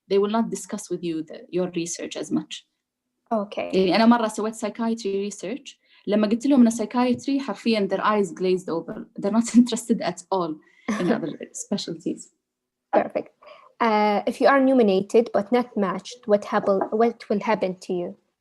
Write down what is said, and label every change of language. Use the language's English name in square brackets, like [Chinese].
[English] They will not discuss with you your research as much. Okay. [Arabic] يعني أنا مرة سويت psychiatry research. لما قلت لهم أنا psychiatry حرفياً [English] their eyes glazed over. They're not interested at all in other specialties. Perfect. If you are nominated but not matched, what will happen to you?